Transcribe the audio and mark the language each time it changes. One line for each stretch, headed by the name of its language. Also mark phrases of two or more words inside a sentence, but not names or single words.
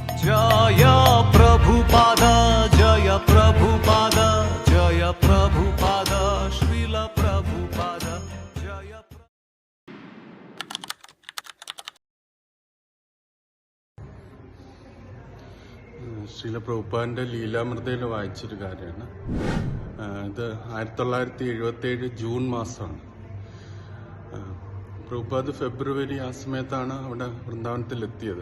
Hindi: जय प्रभुपाद जय प्रभुपाद जय प्रभुपाद श्रील प्रभुपाद जय
Malayalam: ശ്രീല പ്രഭുപാദിന്റെ ലീലാമൃതയിൽ വായിച്ചൊരു കാര്യമാണ്. ഇത് 1977 ജൂൺ മാസമാണ്. പ്രഭുപാദ് ഫെബ്രുവരി ആ സമയത്താണ് അവിടെ വൃന്ദാവനത്തിലെത്തിയത്.